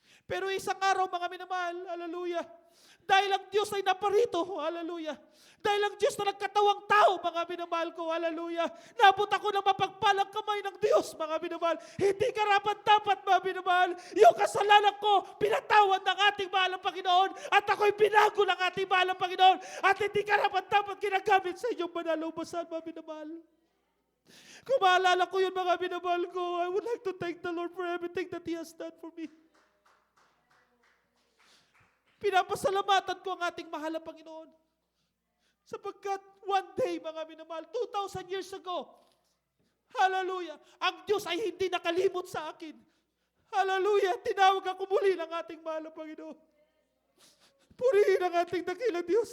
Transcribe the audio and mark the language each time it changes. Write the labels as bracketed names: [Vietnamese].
[Filipino] Pero isang araw, mga minamahal, hallelujah, dahil ang Diyos ay naparito, hallelujah, dahil ang Diyos na nagkatawang tao, mga minamahal ko, hallelujah, nabot ako ng mapagpalang kamay ng Diyos, mga minamahal, hindi karapat-dapat, mga minamahal, yung kasalanan ko, pinatawad ng ating mahal na Panginoon, at ako'y binago ng ating mahal na Panginoon, at hindi karapat-dapat ginagamit sa inyong banal-ubasan, mga minamahal. Kung maalala ko yun, mga minamahal ko, [English] I would like to thank the Lord for everything that He has done for me. [Filipino] Pinapasalamatan ko ang ating mahal na Panginoon. Sapagkat [English] one day, [Filipino] mga minamahal, [English] 2,000 years ago, [Filipino] hallelujah, ang Diyos ay hindi nakalimot sa akin. Hallelujah, tinawag ako muli ng ating mahal na Panginoon. Purihin ang ating dakilang Diyos.